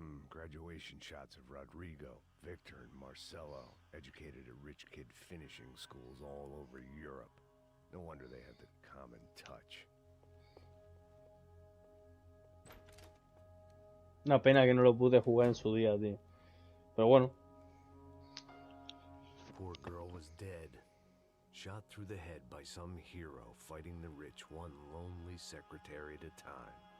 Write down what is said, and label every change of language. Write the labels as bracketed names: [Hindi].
[English] Graduation shots of Rodrigo, Victor, and Marcelo, educated at rich kid finishing schools all over Europe. No wonder they had the common touch. [Spanish] Una pena que no lo pude jugar en su día, tío. Pero bueno. [English] Poor girl was dead. Shot through the head by some hero fighting the rich one lonely secretary at a time.